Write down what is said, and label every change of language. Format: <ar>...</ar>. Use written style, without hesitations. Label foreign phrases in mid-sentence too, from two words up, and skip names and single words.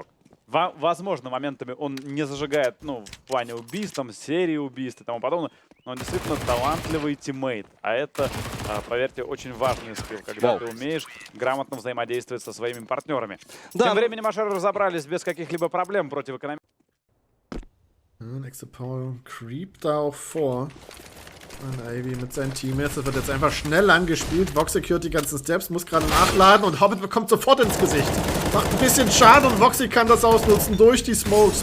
<ru>Возможно, моментами он не зажигает, ну, в плане убийств, там, серии убийств и тому подобное, но он действительно талантливый тиммейт. А это, поверьте, очень важный скилл, когда ты умеешь грамотно взаимодействовать со своими партнерами. Да. Тем временем Ашеры разобрались без каких-либо проблем против экономики.</ru> <de>Nächste Power creept da auch vor. Und Ivy mit seinen Teammates. Das wird jetzt einfach schnell angespielt. Woxic hört die ganzen Steps, muss gerade nachladen und Hobbit bekommt sofort ins Gesicht. Macht ein bisschen Schaden und Woxic kann das ausnutzen durch die Smokes.</de>